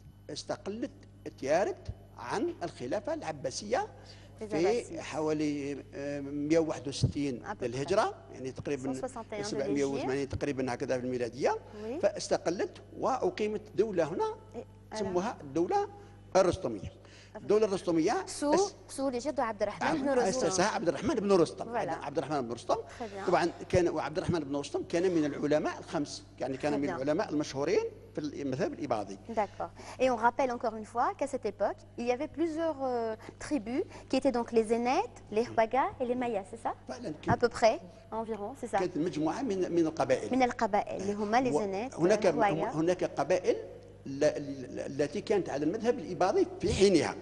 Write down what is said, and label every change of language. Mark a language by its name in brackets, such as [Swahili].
[Arabic] واستقلت تيارت عن الخلافة العباسية في حوالي 161 للهجرة، يعني تقريبا 780 تقريبا هكذا في الميلادية، فاستقلت وأقيمت دولة هنا سموها الدولة الرستمية. الدولة الرستمية سو لجد عبد الرحمن بن رستم، أسسها عبد الرحمن بن رستم. عبد الرحمن بن رستم طبعا كان، وعبد الرحمن بن رستم كان من العلماء الخمس، يعني كان من العلماء المشهورين في المذهب الإباضي. [French] D'accord. Et on rappelle encore une fois qu'à cette époque, il y avait plusieurs tribus qui étaient donc les Zénètes, les Houagas et les Mayas, c'est ça? À peu près, environ, c'est ça. [Arabic] كانت مجموعة من القبائل. من القبائل اللي هما les Zénètes. هناك قبائل التي كانت على المذهب الإباضي في حينها.